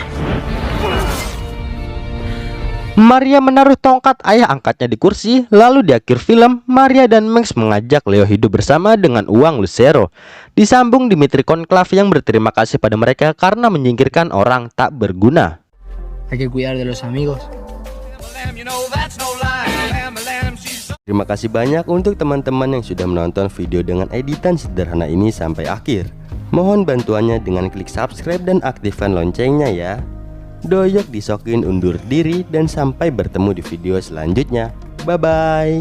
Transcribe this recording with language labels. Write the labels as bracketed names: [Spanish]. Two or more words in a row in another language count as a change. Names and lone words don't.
[Indonesian] Maria menaruh tongkat ayah angkatnya di kursi. Lalu di akhir film, Maria dan Max mengajak Leo hidup bersama dengan uang Lucero. Disambung Dimitri Conclave yang berterima kasih pada mereka karena menyingkirkan orang tak berguna. [Spanish] Hay que cuidar de los amigos. [Indonesian] Terima kasih banyak untuk teman-teman yang sudah menonton video dengan editan sederhana ini sampai akhir. Mohon bantuannya dengan klik subscribe dan aktifkan loncengnya ya. Doyok disokin undur diri dan sampai bertemu di video selanjutnya.